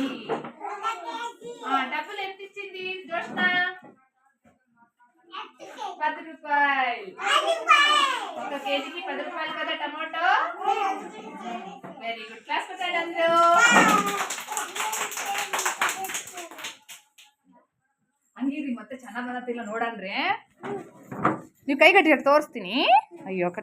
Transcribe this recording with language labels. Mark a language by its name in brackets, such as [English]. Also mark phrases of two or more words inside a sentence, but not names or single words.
[Telugu] డబ్బులు ఎంత ఇచ్చింది జోష్న? 10 రూపాయలు. 1 కేజీకి 10 రూపాయలు కదా టమాటో. [English] very good. [Telugu] క్లాస్ కొట్టండి అందరూ. [Kannada] ಹಂಗಿರಿ ಮತ್ತೆ ಚೆನ್ನಾಗಿ ಬರತ್ತಿಲ್ಲ ನೋಡನ್ರಿ. ನೀವು ಕೈ ಕಟ್ಟಿ ತೋರಿಸ್ತೀನಿ. ಅಯ್ಯೋ